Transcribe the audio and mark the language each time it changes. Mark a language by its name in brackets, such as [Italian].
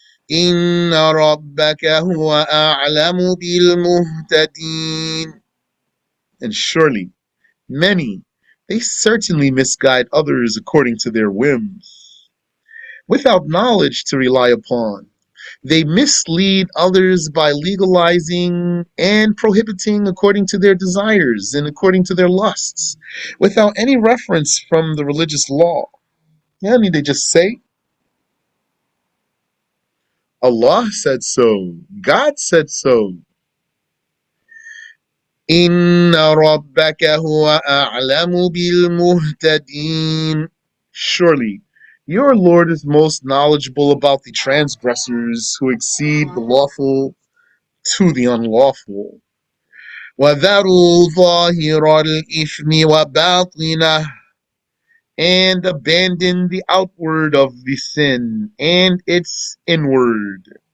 [Arabic] إن ربك هو أعلم بالمهتدين. [English] And surely many, they certainly misguide others according to their whims, without knowledge to rely upon. They mislead others by legalizing and prohibiting according to their desires and according to their lusts, without any reference from the religious law. Yeah, I mean, they just say, Allah said so, God said so. [Arabic] إن ربك هو أعلم بالمهتدين. [English] Surely, your Lord is most knowledgeable about the transgressors who exceed the lawful to the unlawful. [Arabic] وَذَرُوا ظَاهِرَ الْإِثْمِ وَبَاطِنَهُ, [English] and abandon the outward of the sin and its inward.